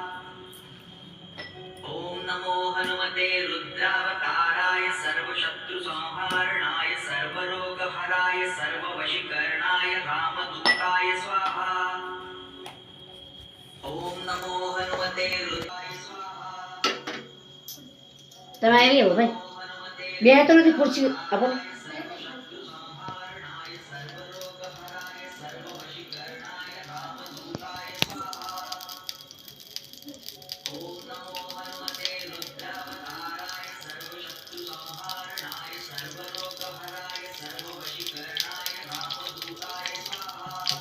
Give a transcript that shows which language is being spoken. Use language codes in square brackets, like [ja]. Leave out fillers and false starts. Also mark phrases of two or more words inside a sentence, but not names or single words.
[sa] ओम नमो हनुमते रुद्रावताराय सर्वशत्रुसंहारणाय सर्वरोगहराय सर्ववशीकरणाय रामदूताय स्वाहा। ओम नमो हनुमते रुद्राय स्वाहा। [gu] તમે આવી આવો ભાઈ બે તો નથી ખુરશી આપો [sa] सर्वशत्रुसंहारणाय सर्वरोगहराय सर्ववशीकरणाय रामदूताय स्वाहा। ओम नमो हनुमते रुद्रावताराय सर्वशत्रुसंहारणाय सर्वरोगहराय सर्ववशीकरणाय रामदूताय स्वाहा।